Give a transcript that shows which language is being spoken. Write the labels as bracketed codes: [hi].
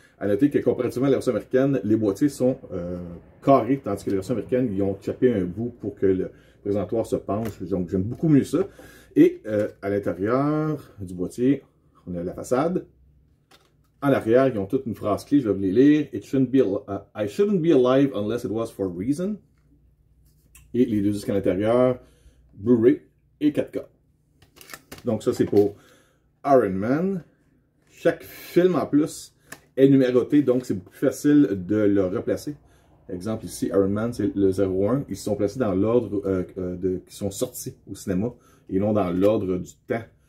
[fr] À noter que comparativement à la version américaine, les boîtiers sont carrés, tandis que la version américaine, ils ont chopé un bout pour que le présentoir se penche, donc j'aime beaucoup mieux ça. Et à l'intérieur du boîtier, on a la façade. En arrière, ils ont toute une phrase clé, je vais vous les lire. [en] I shouldn't be alive unless it was for a reason. [fr] Et les deux disques à l'intérieur, Blu-ray et 4K. Donc ça, c'est pour Iron Man. Chaque film en plus est numéroté, donc c'est beaucoup plus facile de le replacer. Exemple ici, Iron Man, c'est le 01. Ils sont placés dans l'ordre qui sont sortis au cinéma et non dans l'ordre du temps.